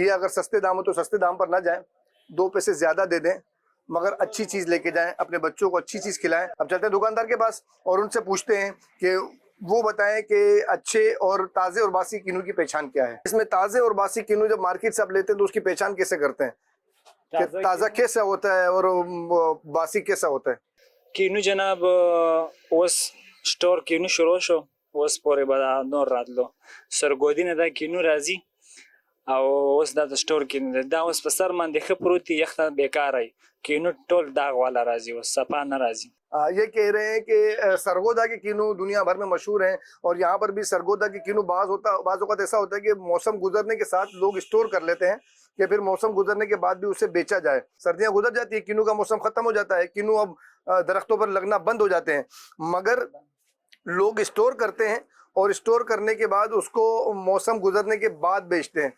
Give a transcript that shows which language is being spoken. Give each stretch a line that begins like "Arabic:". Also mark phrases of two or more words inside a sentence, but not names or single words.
Urdu: یہ اگر سستے دام ہو تو سستے دام پر نہ جائیں, 2 پیسے زیادہ دے دیں, مگر اچھی چیز لے کے جائیں, اپنے بچوں کو اچھی چیز کھلائیں. اب چلتے ہیں دکاندار کے پاس اور ان سے پوچھتے ہیں کہ وہ بتائیں کہ اچھے اور تازے اور باسی کینو کی پہچان کیا ہے؟ اس میں تازے اور باسی کینو جب مارکیٹ سے آپ لیتے ہیں تو اس کی پہچان کیسے کرتے ہیں کہ تازہ کیسا ہوتا ہے اور باسی کیسا ہوتا ہے؟
Pashto: کینو جناب اوس سٹور کینو شروع شو اوس پورې به نور راتلو سرګودینه دا کینو راځي او اوس دا د سٹور کینو دی دا اوس په سر باندې ښه پروت دی یخ ته بیکاره وي کینو ټول داغ والا راځي اوس صفا نه راځي
Urdu: یہ کہہ رہے ہیں کہ سرگودا کے کینو دنیا بھر میں مشہور ہیں اور یہاں پر بھی سرگودا کے کینو بعض اوقات ایسا ہوتا ہے کہ موسم گزرنے کے ساتھ لوگ اسٹور کر لیتے ہیں کہ پھر موسم گزرنے کے بعد بھی اسے بیچا جائے. سردیاں گزر جاتی ہے کینو کا موسم ختم ہو جاتا ہے کینو اب درختوں پر لگنا بند ہو جاتے ہیں مگر لوگ اسٹور کرتے ہیں اور اسٹور کرنے کے بعد اس کو موسم گزرنے کے بعد بیچتے ہیں.